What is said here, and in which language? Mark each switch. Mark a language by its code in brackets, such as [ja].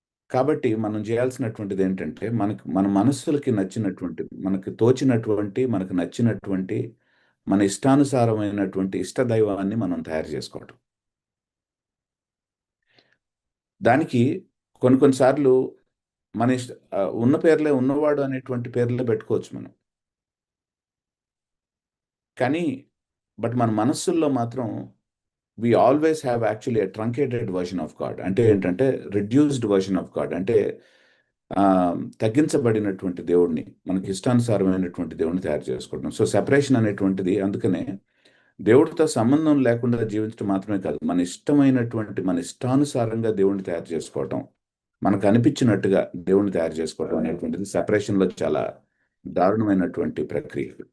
[te] కాబట్టి మనం చేయాల్సినటువంటిది ఏంటంటే, మన మనస్సులకి నచ్చినటువంటి, మనకు తోచినటువంటి, మనకు నచ్చినటువంటి, మన ఇష్టానుసారమైనటువంటి ఇష్టదైవాన్ని మనం తయారు చేసుకోవటం. దానికి కొన్నిసార్లు మన ఉన్న పేర్లే, ఉన్నవాడు అనేటువంటి పేర్లే పెట్టుకోవచ్చు మనం. కానీ బట్ మన మనస్సుల్లో మాత్రం [en] we always have actually a truncated version of God. [te] అంటే ఏంటంటే [en] reduced version of God. [te] అంటే తగ్గించబడినటువంటి దేవుడిని, మనకి ఇష్టానుసారమైనటువంటి దేవుడిని తయారు చేసుకోవడం. సో సెపరేషన్ అనేటువంటిది అందుకనే దేవుడితో సంబంధం లేకుండా జీవించడం మాత్రమే కాదు, మన ఇష్టమైనటువంటి, మన ఇష్టానుసారంగా దేవుడిని తయారు చేసుకోవటం మనకు అనిపించినట్టుగా దేవుణ్ణి తయారు చేసుకోవడం అనేటువంటిది సెపరేషన్లో చాలా దారుణమైనటువంటి ప్రక్రియ.